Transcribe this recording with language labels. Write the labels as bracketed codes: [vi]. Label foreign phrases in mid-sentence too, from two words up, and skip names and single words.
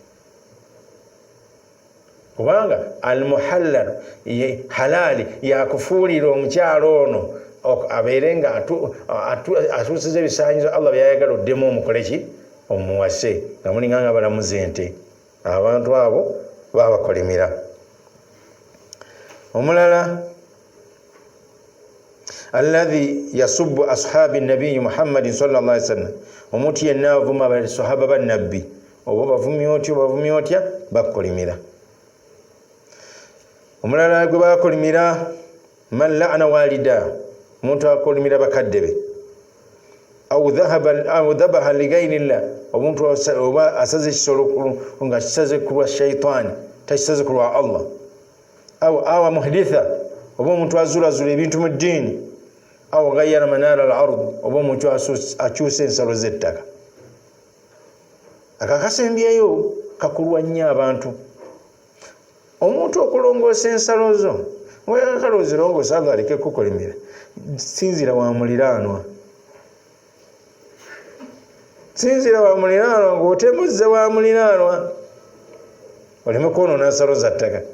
[lg] Kubanga al-muhallal ye halali yakufuulira omukyalo ono abeere nga atuusiza ebisaanyizo Allah byayagala oddemu omukoleki omuwase nga mulinga nga balamuza ente. Abantu abo babakolimira. [ar] Omulala الذي يسب أصحاب النبي محمد صلى الله عليه وسلم, [lg] omuntu yenna avuma abasahaba ba nabbi oba bavumye otya bakolimira. Omulala gwe bakolimira [ar] من لعن والده, [lg] omuntu akolimira bakadde be [ar] أو ذبح لغير الله, [lg] omuntu oba asaze ekisolo nga kisaze ku lwa shaytaani takisaze ku lwa Allah. [ar] أو محدثا, [lg] oba omuntu azulazula ebintu mu ddiini. [ar] أو غير منار الأرض, [lg] oba omuntu akyusa ensalo z'ettaka. Akakasembyeyo kakulwa nnyo abantu. Omuntu okulongoosa ensalo zo ng'oyagala ozirongoosa Allah aleke kukolimira, sinzira wa muliraanwa. Sinzira wa muliraanwa ng'otemuzze wa muliraanwa oleme kwonoona nsalo za ttaka.